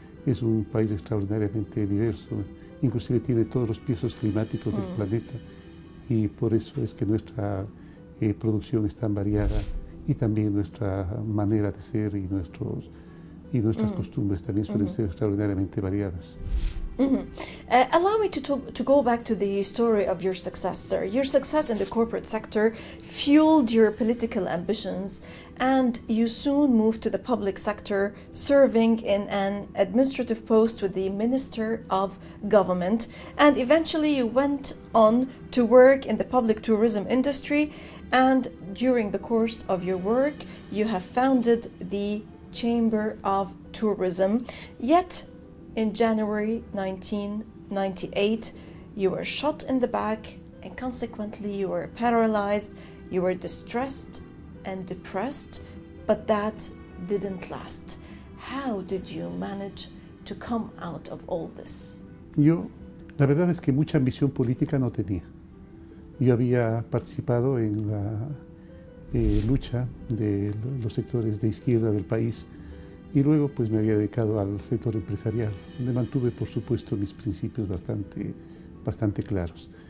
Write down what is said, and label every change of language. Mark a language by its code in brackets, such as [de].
[es] Es un país extraordinariamente diverso, inclusive tiene todos los pisos climáticos del planeta y por eso es que nuestra producción es tan variada y también nuestra manera de ser y nuestras costumbres también suelen ser extraordinariamente variadas. [en] Allow me to go back to the story of your success, sir. Your success in the corporate sector fueled your political ambitions, and you soon moved to the public sector, serving in an administrative post with the Minister of Government, and eventually you went on to work in the public tourism industry, and during the course of your work, you have founded the Chamber of Tourism. Yet, in January 1998, you were shot in the back and consequently you were paralyzed, you were distressed and depressed, but that didn't last. How did you manage to come out of all this? [es] Yo, la verdad es que mucha ambición política no tenía. Yo había participado en la lucha de los sectores de izquierda del país y luego pues me había dedicado al sector empresarial, donde mantuve por supuesto mis principios bastante claros.